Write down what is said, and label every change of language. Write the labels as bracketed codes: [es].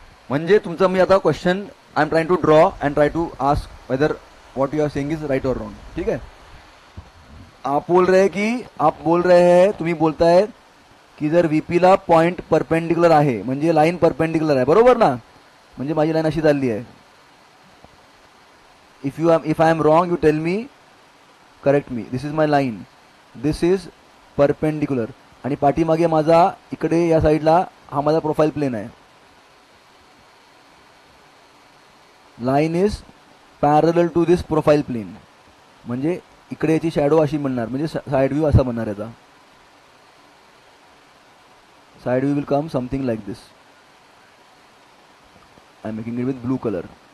[mr] म्हणजे तुमचा मी आता question [en] I am trying to draw and try to ask whether what you are saying is right और wrong. [hi] ठीक है, आप बोल रहे हैं [mr] तुम्ही बोलताय की जर व्हीपीला पॉइंट परपेंडिक्युलर आहे, म्हणजे लाईन परपेंडिक्युलर आहे, बरोबर ना? म्हणजे माझी लाईन अशी चालली आहे. [en] If I am wrong you tell me, correct me. This is my line, this is perpendicular, [mr] आणि पाठीमागे माझा इकडे या साईडला हा माझा प्रोफाइल प्लेन आहे. [en] line is parallel to this profile plane, [mr] म्हणजे इकडे याची शॅडो अशी बनणार, म्हणजे साइड व्ह्यू असा बनणार याचा. [en] Side view will come something like this. I am making it with blue colour.